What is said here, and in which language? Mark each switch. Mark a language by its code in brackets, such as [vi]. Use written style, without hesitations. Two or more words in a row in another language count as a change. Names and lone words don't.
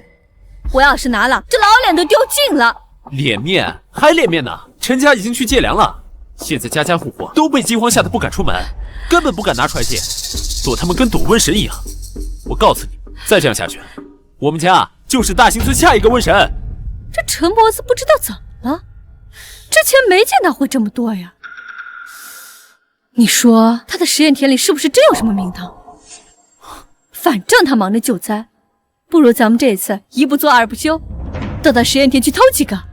[zh] 我要是拿了，這老臉都丟盡了。臉面還臉面呢？陳家已經去借糧了，現在家家戶戶都被饑荒嚇得不敢出門，根本不敢拿出來借，躲他們跟躲瘟神一樣。我告訴你，再這樣下去，我們家就是大興村下一個瘟神。這陳婆子不知道怎麼了，之前沒見他會這麼多呀。你說他的實驗田裡是不是真有什麼名堂？反正他忙着救災，不如咱們這次一不做二不休，到他實驗田去偷幾個。